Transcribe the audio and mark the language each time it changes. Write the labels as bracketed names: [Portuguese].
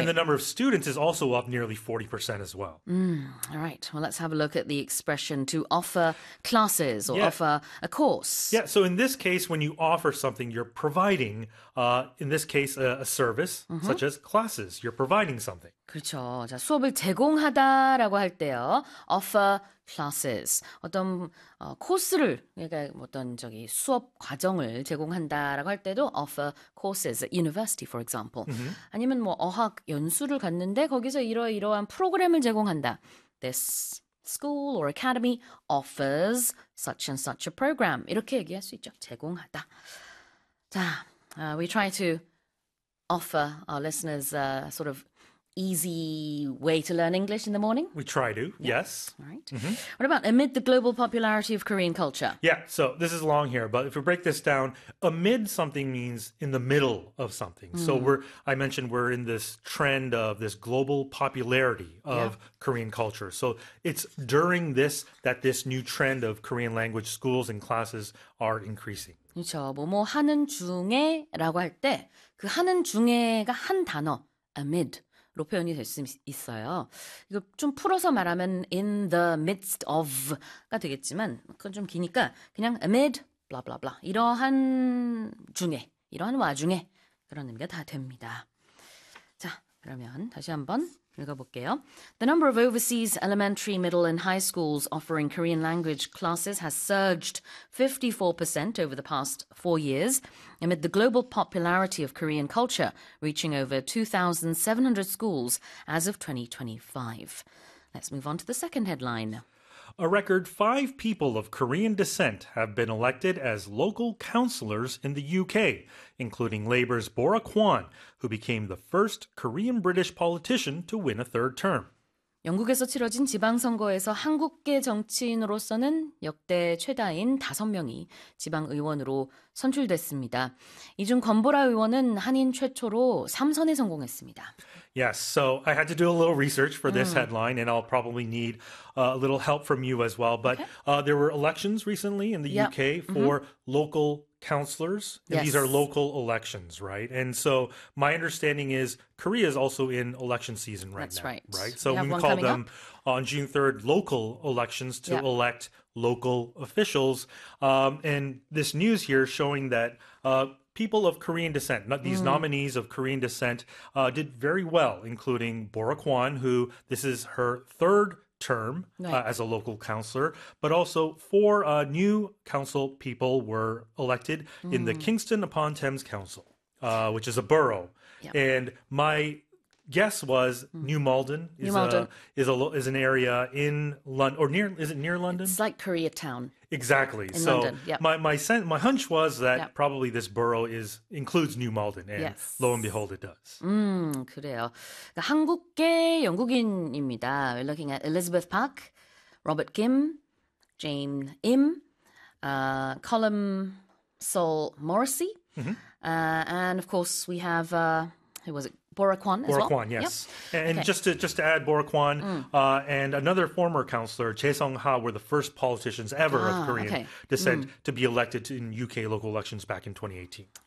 [English] And the number of students is also up nearly 40% as well. All right. Well, let's have a look at the expression to offer classes or offer a course. Yeah. So in this case, when you offer something, you're providing, in this case, a service, such as classes. You're providing something. [Korean] 그렇죠. 자, 수업을 제공하다라고 할 때요. [English] offer classes. [Korean] 어떤 코스를 그러니까 어떤 저기 수업 과정을 제공한다라고 할 때도 [English] offer courses at university for example. [Korean] 아니면 뭐 어학 연수를 갔는데 거기서 이러이러한 프로그램을 제공한다. [English] This school or academy offers such and such a program. [Korean] 이렇게 얘기할 수 있죠. 제공하다. [English] 자, we try to offer our listeners a sort of easy way to learn English in the morning? We try to, yes. Right. What about amid the global popularity of Korean culture? Yeah, so this is long here, but if we break this down, amid something means in the middle of something. So I mentioned we're in this trend of this global popularity of Korean culture. So it's during this that this new trend of Korean language schools and classes are increasing. [Korean] 그렇죠. 뭐뭐 하는 중에라고 할 때 그 하는 중에가 한 단어, amid. 로 표현이 될 수 있어요. 이거 좀 풀어서 말하면 [English] in the midst of [Korean] 가 되겠지만 그건 좀 기니까 그냥 amid blah blah blah 이러한 중에 이러한 와중에 그런 의미가 다 됩니다. 자 그러면 다시 한번 읽어볼게요. [English] The number of overseas elementary, middle and high schools offering Korean language classes has surged 54% over the past 4 years amid the global popularity of Korean culture, reaching over 2,700 schools as of 2025. Let's move on to the second headline. A record 5 people of Korean descent have been elected as local councillors in the UK, including Labour's Bora Kwan, who became the first Korean-British politician to win a third term. [Korean] 영국에서 치러진 지방선거에서 한국계 정치인으로서는 역대 최다인 5명이 지방의원으로 선출됐습니다. 이 중 권보라 의원은 한인 최초로 3선에 성공했습니다. [English] Yes, so I had to do a little research for this headline, and I'll probably need a little help from you as well. But there were elections recently in the UK for local councillors. And these are local elections, right? And so my understanding is Korea is also in election season right That's now. That's right. Right. So we call them on June 3rd local elections to elect local officials. And this news here showing that people of Korean descent, these nominees of Korean descent, did very well, including Bora Kwan, who this is her third term as a local councillor, but also 4 new council people were elected in the Kingston-upon-Thames Council, which is a borough. And my guess was New Malden is an area in London, or near, is it near London? It's like Koreatown. Exactly. In so London. My hunch was that probably this borough is includes New Malden, and lo and behold, it does. [Korean] 그래요. 그러니까 한국계 영국인입니다. [English] We're looking at Elizabeth Park, Robert Kim, Jane Im, Colm Saul Morrissey, and of course we have who was it? Bora Kwan as Bora well. Bora Kwan, yes. Yep. And just to add, Bora Kwan and another former councillor, Choi Sung-ha, were the first politicians ever of Korean descent to be elected in UK local elections back in 2018.